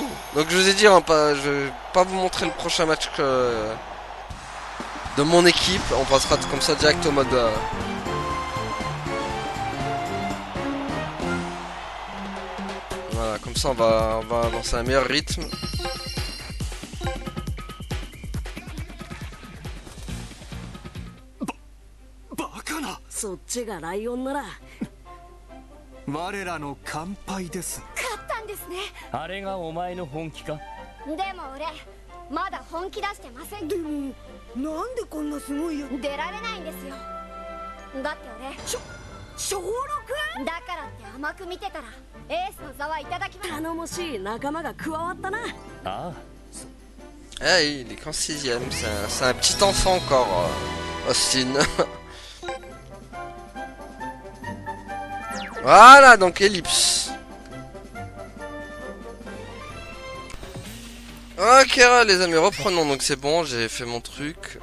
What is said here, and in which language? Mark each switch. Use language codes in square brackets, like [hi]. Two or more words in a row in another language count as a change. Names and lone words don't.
[fr] Donc je vous ai dit, hein, je vais pas vous montrer le prochain match de mon équipe. On passera comme ça direct au mode. Voilà, comme ça on va avancer à un meilleur rythme. [ja] Bakana! そっちがライオンなら我らの乾杯です。勝ったんですね。あれがお前の本気か。でも俺まだ本気出してません。でもなんでこんなすごいよ。出られないんですよ。だって俺小6？だからって甘く見てたらエースの座はいただきます。頼もしい仲間が加わったな。ああ。 [fr] Eh, il est qu'en 6ème, c'est un petit enfant encore, Austin. Voilà, donc ellipse. Ok les amis, reprenons, donc c'est bon, j'ai fait mon truc.